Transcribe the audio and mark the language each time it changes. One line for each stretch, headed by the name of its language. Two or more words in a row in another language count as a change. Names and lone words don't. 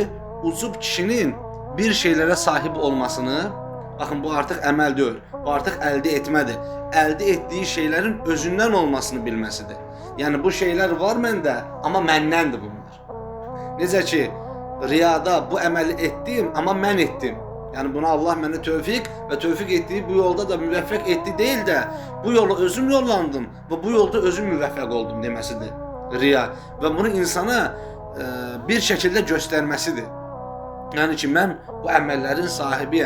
Azerbaijani: Ucub kişinin bir şeylərə sahib olmasını, baxın bu artıq əməl deyil, bu artıq əldə etmədir. Əldə etdiyi şeylərin özündən olmasını bilməsidir. Yəni bu şeylər var məndə, amma məndəndir bunlar. Necə ki, riyada bu əməli etdim, amma mən etdim. Yani buna Allah mənə tövfik ve tövfik ettiği bu yolda da müvəffəq etdi değil de bu yola özüm yollandım ve bu yolda özüm müvəffəq oldum deməsidir riya.
Turkish: Ve bunu insana bir şekilde göstermesidir.
Azerbaijani: Yani ki mən bu əməllərin sahibiyəm.